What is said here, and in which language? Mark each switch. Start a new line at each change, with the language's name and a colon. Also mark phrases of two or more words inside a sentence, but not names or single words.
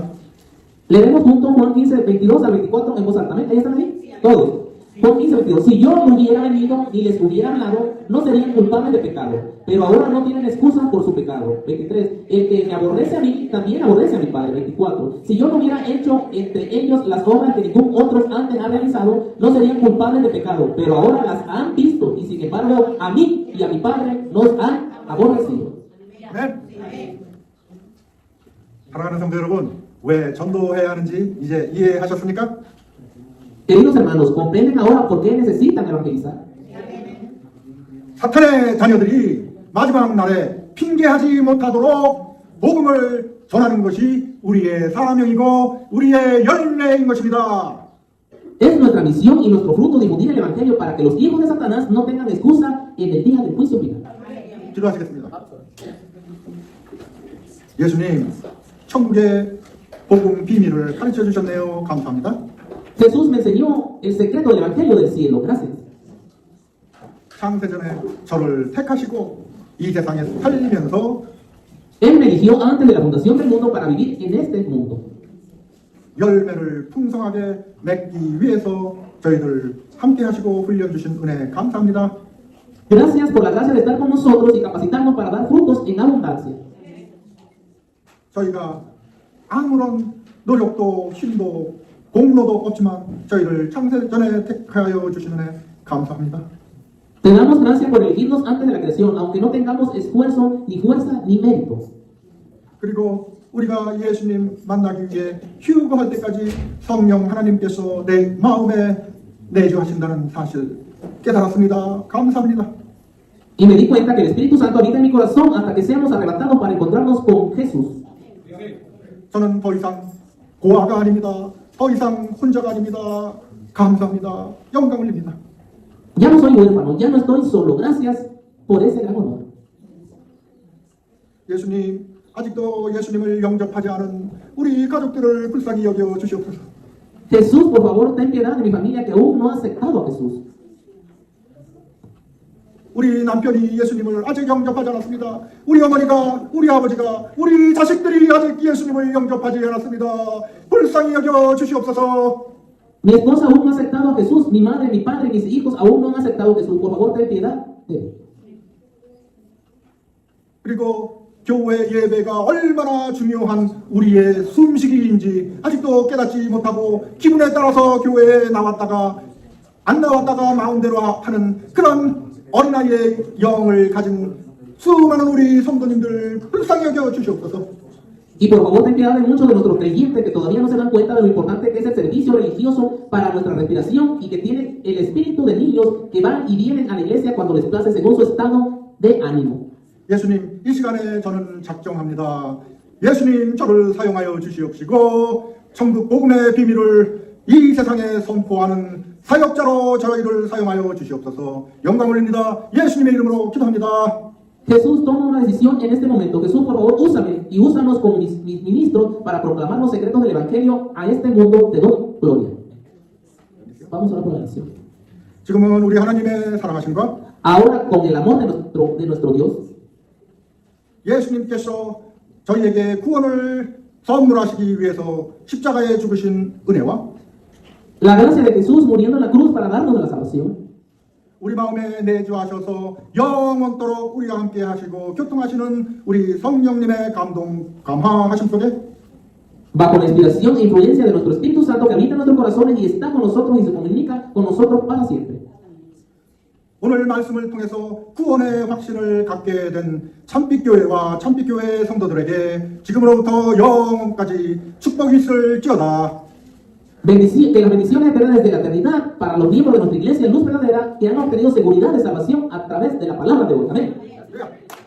Spanish: Leeremos juntos Juan 15:22 al 24 en voz alta. ¿Ahí están ahí? Todos. Juan 15:22. Si yo no hubiera venido ni les hubiera hablado, no serían culpables de pecado. Pero ahora no tienen excusa por su pecado. 23. El que me aborrece a mí, también aborrece a mi Padre. 24. Si yo no hubiera hecho entre ellos las obras que ningún otro antes ha realizado, no serían culpables de pecado. Pero ahora las han visto y sin embargo a mí y a mi Padre nos han aborrecido.
Korean: 네. 사랑하는 성도 여러분, 왜 전도해야 하는지 이제 이해하셨습니까?
Spanish: Queridos hermanos, ¿comprenden ahora por qué necesitan evangelizar?
Korean: 사탄의 자녀들이 마지막 날에 핑계하지 못하도록 복음을 전하는 것이 우리의 사명이고 우리의 열매인 것입니다.
Spanish: Es nuestra misión y nuestro fruto difundir el Evangelio para que los hijos de Satanás no tengan excusa en el día del juicio final.
Korean: 기도하시겠습니다. 예수님, 천국의 복음 비밀을 가르쳐 주셨네요. 감사합니다.
Spanish: Jesús me enseñó el secreto del Evangelio del cielo. Gracias.
Korean: 창세전에 저를 택하시고 이 세상에 살면서
Spanish: Él me eligió antes de la fundación del mundo para vivir en este mundo.
Korean: 열매를 풍성하게 맺기 위해서 저희들 함께 하시고 훈련주신 은혜 감사합니다.
Spanish: Gracias por la gracia de estar con nosotros y capacitarnos para dar frutos en abundancia.
Korean: 저희가 아무런 노력도 힘도 공로도 없지만 저희를 창세전에 택하여 주신 은혜 감사합니다.
Spanish: Te damos gracias por elegirnos antes de la creación, aunque no tengamos esfuerzo, ni fuerza, ni mérito.
Korean: 그리고 우리가 예수님 만나기 위해 휴거할 때까지 성령 하나님께서 내 마음에 내주하신다는 사실 깨달았습니다. 감사합니다.
Spanish: Y me di cuenta que el Espíritu Santo habita en mi corazón hasta que seamos arrebatados para encontrarnos con Jesús.
Korean: 저는 더 이상 고아가 아닙니다. 더 이상 혼자가 아닙니다. 감사합니다. 영광 올립니다.
Spanish: Ya no soy huérfano, ya no estoy solo. Gracias por ese gran honor.
Korean: 예수님, 아직도 예수님을 영접하지 않은 우리 가족들을 불쌍히 여겨 주시옵소서.
Spanish: Jesús, por favor, ten piedad de mi familia que aún no ha aceptado a Jesús.
Korean: 우리 남편이 예수님을 아직 영접하지 않았습니다. 우리 어머니가, 우리 아버지가, 우리 자식들이 아직 예수님을 영접하지 않았습니다. 불쌍히 여겨 주시옵소서.
Spanish: Mi esposa aún no ha aceptado a Jesús. Mi madre, mi padre, mis hijos aún no han aceptado a Jesús. Por favor, ten piedad de él.
Korean: 그리고 교회 예배가 얼마나 중요한 우리의 숨쉬기인지 아직도 깨닫지 못하고 기분에 따라서 교회에 나왔다가 안 나왔다가 마음대로 하는 그런 어린아이의 영을 가진 수많은 우리 성도님들 불쌍히 여겨 주시옵소서.
Spanish: Y por favor, ten piedad de muchos de nuestros creyentes que todavía no se dan cuenta de lo importante que es el servicio religioso para nuestra respiración y que tienen el espíritu de niños que van y vienen a la iglesia cuando les place según su estado de ánimo.
Korean: 예수님, 이 시간에 저는 작정합니다. 예수님, 저를 사용하여 주시옵시고 천국 복음의 비밀을 이 세상에 선포하는 사역자로 저희를 사용하여 주시옵소서. 영광 올립니다. 예수님의 이름으로 기도합니다.
Spanish: Jesús, toma una decisión en este momento. Jesús, por favor, úsame y úsanos como mis ministros para proclamar los secretos del Evangelio a este mundo. Te doy gloria. Vamos a orar por la nación.
Korean: 지금은 우리 하나님의 사랑하심과
Spanish: Ahora, con el amor de nuestro Dios,
Korean: 예수님께서 저희에게 구원을 선물하시기 위해서 십자가에 죽으신 은혜와
Spanish: la gracia de Jesús muriendo en la cruz para darnos la salvación,
Korean: 우리 마음에 내주하셔서 영원토록 우리와 함께 하시고 교통하시는 우리 성령님의 감동, 감화하심 속에
Spanish: bajo la inspiración e influencia de nuestro Espíritu Santo que habita en nuestros corazones y está con nosotros y se comunica con nosotros para siempre.
Korean: 오늘 말씀을 통해서 구원의 확신을 갖게 된 참빛교회와 참빛교회 성도들에게 지금으로부터 영원까지 축복이 있을지어다.
Spanish: Que las bendiciones eternas desde la eternidad para los miembros de nuestra iglesia Luz Verdadera que han obtenido seguridad de salvación a través de la palabra de hoy. Amén.